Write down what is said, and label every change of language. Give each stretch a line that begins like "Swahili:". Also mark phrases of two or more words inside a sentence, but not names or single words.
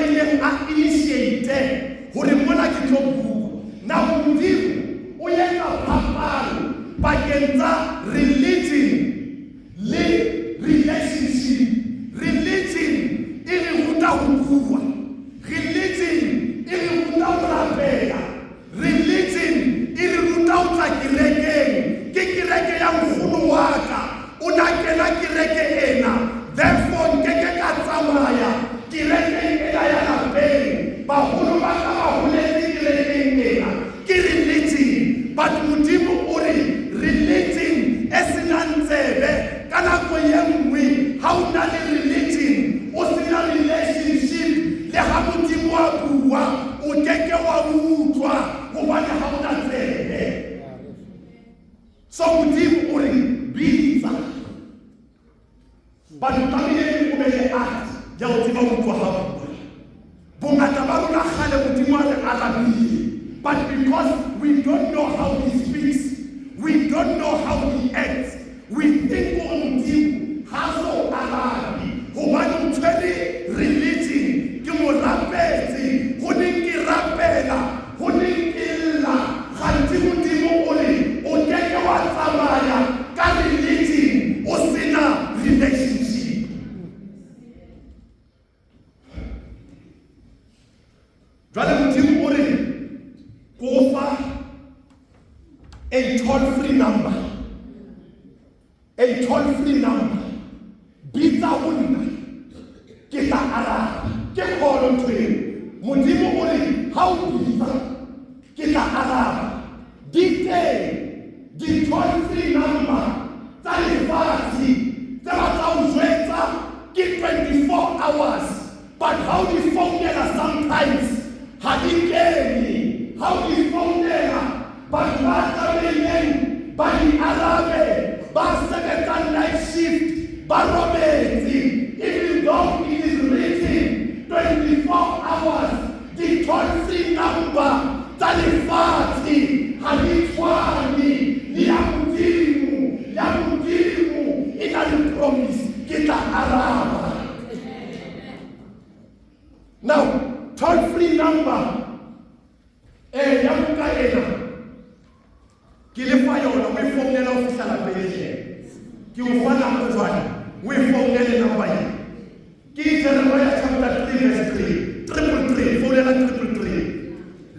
Southern Sotho: neng a initiate hore mona ke tlo bua. Na Modimo o etsa phapang pakeng tsa religion le relationship. Religion e re ruta ho bua. Religion e re ruta ho rapela. Religion e re ruta ho tla kerekeng. Ke kereke ya nkgono wa ka, o na kena kereke ena, therefore nkeke ka tsamaya kerekeng ena ya lapeng. Baholo ba ka ba holetse kerekeng ena. Ke religion. But Modimo o re religion e senang tsebe ka nako ye nngwe ha o na le religion o sena relationship le ha Modimo a bua o keke wa utlwa hobane ha o na tsebe. So Modimo o re bitsa batho tlamehile o be le art ya ho tseba ho utlwa ha bua. Bongata ba rona kgale Modimo a re arabile,
English: but because we don't know how he speaks, we don't know how he acts, we think
Southern Sotho: Modimo ha so arabi hobane o tshwere religion ke mo rapetse ho ne ke rapela ho ne ke lla. Kganti Modimo o re o keke wa tsamaya ka religion o sena relationship. Jwale Modimo o re ko fa
English: a toll-free number. A toll-free number.
Southern Sotho: Bitsa ho nna ke tla araba. Ke kholo ntweng. Modimo o re ha o bitsa ke tla araba. Di
English: toll-free number
Southern Sotho: tsa lefatshe tse ba tsa o jwetsa ke
English: 24 hours, but how
Southern Sotho: di founela sometimes ha di kene. How di founela batho ba tsamayeng ba di arabe ba sebetsa night shift ba robetse.
English: Even though it is written 24 hours, the toll-free number
Southern Sotho: tsa lefatshe ha di tshwane le ya Modimo. Ya Modimo e na le promise ke tla araba. Now
English: toll-free number
Southern Sotho: ya buka ena ke le fa yona o e founela o fihla lapeng. Ke o fa nako jwale o e founele number e ke Jeremiah
English: chapter 3 verse 3
Southern Sotho: 333 founela 333.